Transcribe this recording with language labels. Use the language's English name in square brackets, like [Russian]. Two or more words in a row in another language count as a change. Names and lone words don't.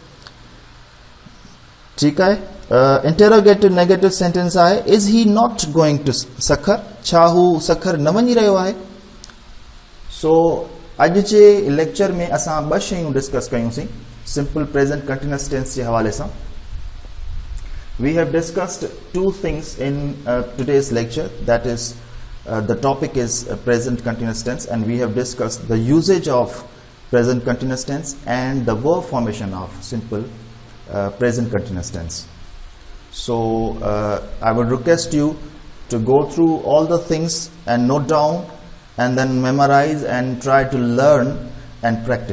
[Sindhi] ठीकु आहे [English] interrogative negative sentence [Sindhi] आहे [English] is he not going to Sukkur [Sindhi] छा हू सखर न वञी रहियो आहे सो अॼु जे लेक्चर में असां ॿ शयूं डिस्कस कयूंसीं [English] simple present continuous tense [Sindhi] जे हवाले सां [English] we have discussed two things in today's lecture that is the topic is present continuous tense and we have discussed the usage of present continuous tense and the verb formation of simple present continuous tense so I would request you to go through all the things and note down and then memorize and try to learn and practice.